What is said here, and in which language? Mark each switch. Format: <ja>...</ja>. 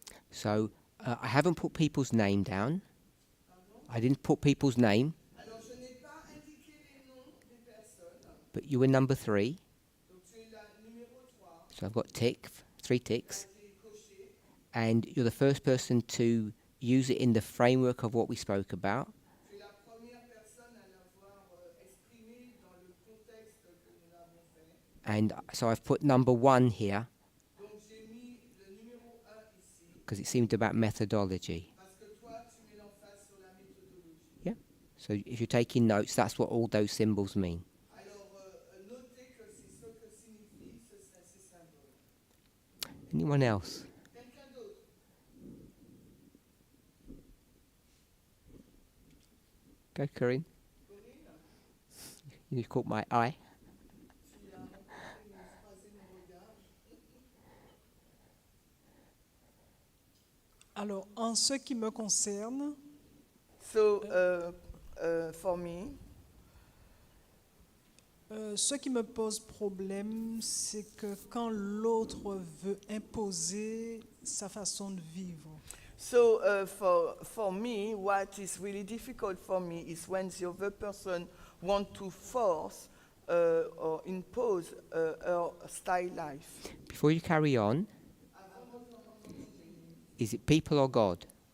<en>So I haven't put people's name down. I didn't put people's name,</en> <fr>Alors, je n'ai pas indiqué les noms des personnes.</fr> <en>but you were number 3.</en> <fr>Donc, tu es la numéro 3.</fr> <en>So I've got 3 ticks. And you're the first person to use it in the framework of what we spoke about.</en> <fr>Tu es la première personne à l'avoir exprimé dans le contexte que nous avons fait.</fr> <en>And so I've put number 1 here</en> <fr>Donc, j'ai mis le numéro 1 ici,</fr> <en>because it seemed about methodology.</en> <fr>parce que toi, tu mets l'emphase sur la méthodologie.</fr> <en>Yeah. So if you're taking notes, that's what all those symbols mean.</en> <fr>Alors, notez que c'est ce que signifient ces symboles.</fr> <en>Anyone else?</en> <fr>Quelqu'un d'autre?</fr> <en>Go, Corinne. You caught my eye.</en> <fr>Tu as croisé mon regard. Alors, en ce qui me concerne,</fr> <en>So, for me,</en> <fr>ce qui me pose problème, c'est que quand l'autre veut imposer sa façon de vivre.</fr> <en>so for me, what is really difficult for me is when the other person wants to force or impose her style life. Before you carry on, is it people or God?</en>